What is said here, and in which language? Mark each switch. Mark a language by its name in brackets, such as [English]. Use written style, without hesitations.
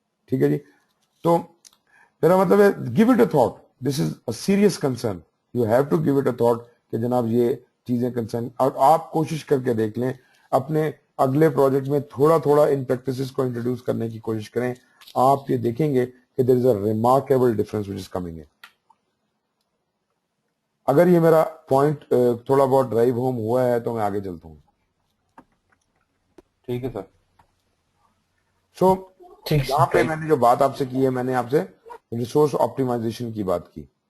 [Urdu] ٹھیک ہے جی. تو میرا مطلب ہے [English] give it a thought, this is a serious concern, you have to give it a thought [Urdu] کہ جناب یہ چیزیں [English] Concern. [Urdu] اور آپ کوشش کر کے دیکھ لیں اپنے اگلے پروجیکٹ میں تھوڑا تھوڑا ان پریکٹسز کو انٹروڈیوس کرنے کی کوشش کریں. آپ یہ دیکھیں گے کہ [English] There is a remarkable difference which is coming in. [Urdu] اگر یہ میرا پوائنٹ تھوڑا بہت ڈرائیو ہوم ہوا ہے تو میں آگے چلتا ہوں. ٹھیک ہے سر. سو یہاں پہ میں نے جو بات آپ سے کی ہے, میں نے آپ سے ریسورس آپٹیمائزیشن کی بات کی.